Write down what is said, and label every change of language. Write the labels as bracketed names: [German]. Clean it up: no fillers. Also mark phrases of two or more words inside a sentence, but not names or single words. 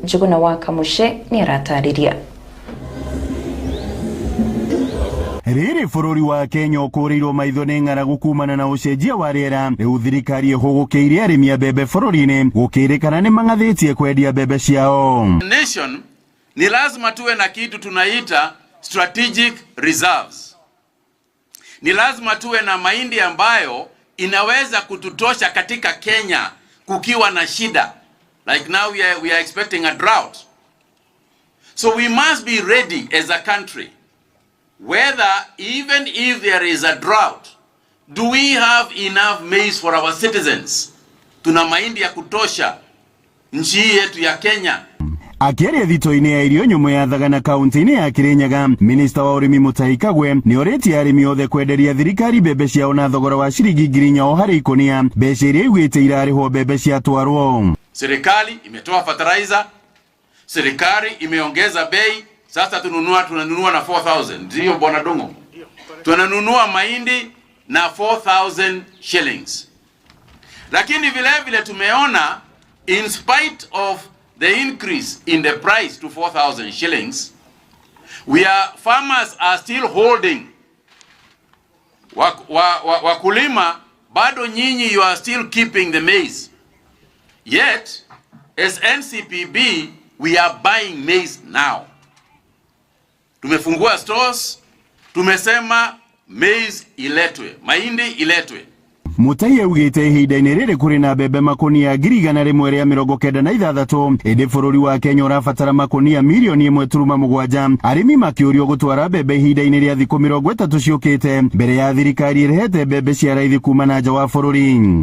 [Kikuyu] Njuguna wa Kamuce nĩ aratarĩria. Rĩrĩ bũrũri wa Kenya ũkũrĩirwo maitho nĩ ng'aragu kumana na ũcenjia wa rĩera, rĩu thirikari ĩhũgũkĩire arĩmi a mbembe bũrũri-inĩ gũkĩrĩkana nĩ mang'athĩtie kwendia mbembe ciao. [Swahili] Nation ni lazima tuwe na kitu tunaita [English] strategic reserves. [Swahili] Ni lazima tuwe na mahindi ambayo inaweza kututosha katika Kenya kukiwa na shida. [English] Like now we are expecting a drought. So we must be ready as a country. Whether even if there is a drought, do we have enough maize for our citizens? [Swahili] Tuna mahindi ya kutosha nchi yetu ya Kenya. [Kikuyu] Akĩaria thitoo-inĩ ya irio nyũmũ ya Thagana kaunti-inĩ ya Kirinyaga, Minister wa ũrĩmi Mutahi Kagwe nĩ orĩtie arĩmi othe kwenderia thirikari mbembe ciao na thogora wa ciringi 4,000 o harĩ ikonia, mbeca iria igwĩte irarĩhwo mbembe ciatwarwo. [Swahili] Serikali imetoa fertilizer, serikali imeongeza bei, sasa tunanunua na 4,000. Ndio bwana Dongo. Tunanunua mahindi na 4,000 shillings. Lakini vile vile tumeona [English] in spite of the increase in the price to 4,000 shillings, farmers are still holding. [Swahili] Wakulima bado nyinyi [English] you are still keeping the maize. Yet as NCPB we are buying maize now. [Swahili] Tumefungua stores, tumesema maize iletwe, mahindi iletwe. [Kikuyu] Mutahi augĩte ihinda-inĩ rĩrĩ kũrĩ na mbembe makonia 196 ĩndĩ bũrũri wa Kenya ũrabatara makonia milioni 1.7, arĩmi makĩũrio gũtwara mbembe ihinda-inĩ rĩa thikũ 30 ciũkĩte mbere ya thirikari ĩrehete mbembe cia raithi kuma na nja wa bũrũri.